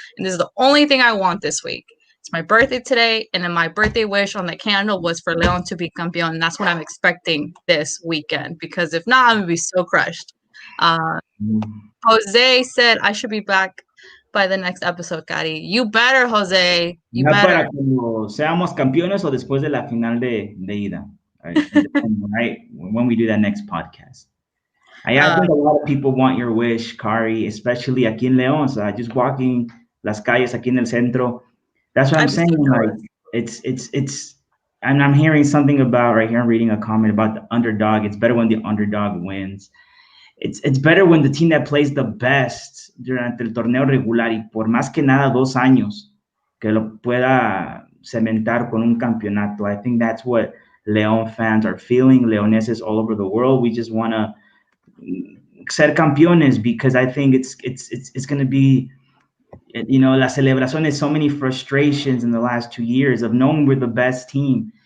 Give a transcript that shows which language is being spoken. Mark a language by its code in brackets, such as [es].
[en] And this is the only thing I want this week. It's my birthday today, and then my birthday wish on the candle was for Leon to be campeón, and that's what I'm expecting this weekend, because if not, I'm going to be so crushed. Jose said I should be back by the next episode, Cari. You better, Jose. You better. [es] Para cuando seamos campeones o después de la final de ida. [en] Right? When we do that next podcast. I think a lot of people want your wish, Kari, especially aquí en León. So just walking las calles aquí en el centro. That's what I'm saying. Like it's and I'm hearing something about right here. I'm reading a comment about the underdog. It's better when the underdog wins. [es] It's better when the team that plays the best durante el torneo regular y por más que nada 2 años que lo pueda cementar con un campeonato. [en] I think that's what León fans are feeling. Leoneses all over the world. We just want to ser campeones, because I think it's going to be, la celebración is so many frustrations in the last 2 years of knowing we're the best team.